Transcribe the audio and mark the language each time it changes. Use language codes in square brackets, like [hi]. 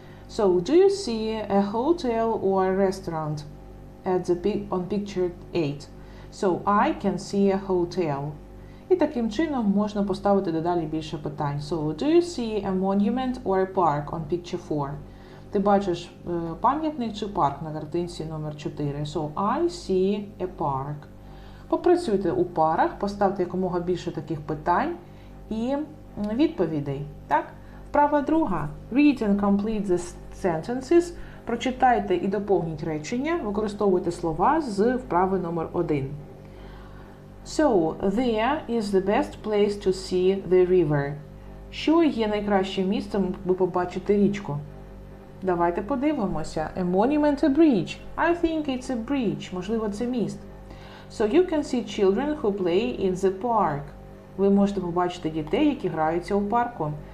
[en] So, do you see a hotel or a restaurant on picture 8? So, I can see a hotel. [uk] І таким чином можна поставити дедалі більше питань. [en] So, do you see a monument or a park on picture 4? [uk] Ти бачиш пам'ятник чи парк на картинці номер 4? [en] So, I see a park. [uk] Попрацюйте у парах, поставте якомога більше таких питань і відповідей. Так? Вправа друга. [en] Read and complete the sentences. [uk] Прочитайте і доповніть речення. Використовуйте слова з вправи номер 1. [en] So, there is the best place to see the river. [uk] Що є найкращим місцем, аби побачити річку? Давайте подивимося. [en] A monument, a bridge. I think it's a bridge. [uk] Можливо, це міст. [en] So, you can see children who play in the park. [uk] Ви можете побачити дітей, які граються у парку.